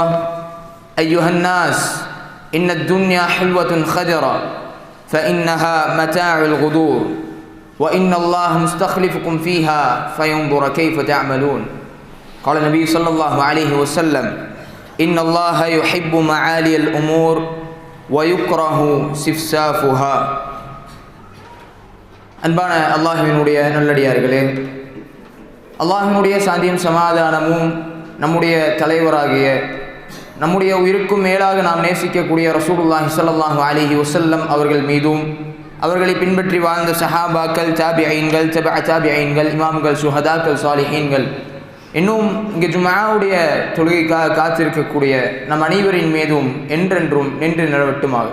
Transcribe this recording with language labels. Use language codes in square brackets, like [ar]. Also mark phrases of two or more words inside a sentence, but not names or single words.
[ar] أيها الناس، إن الدنيا حلوة خضرة فإنها متاع الغدور، وإن الله مستخلفكم فيها فينظر كيف تعملون. قال النبي صلى الله عليه وسلم: إن الله يحب معالي الأمور ويكره سفسافها. [ta] அன்பான அல்லாஹ்வினுடைய நல்லடியார்களே, அல்லாஹ்வினுடைய சாந்தியும் சமாதானமும் நம்முடைய தலைவராகிய நம்முடைய உயிருக்கும் மேலாக நாம் நேசிக்கக்கூடிய [ar] رسول الله صلى الله عليه وسلم [ta] அவர்கள் மீதும், அவர்களை பின்பற்றி வாழ்ந்த சஹாபாக்கள், தாபிஈன்கள், தபஅ தாபிஈன்கள், இமாம்கள், சுஹதாக்கள், சாலிஹீன்கள், இன்னும் இங்கே ஜும்ஆவுடைய தொழுகைக்காக காத்திருக்கக்கூடிய நம் அனைவரின் மீதும் என்றென்றும் நின்று நிலவட்டுமாக.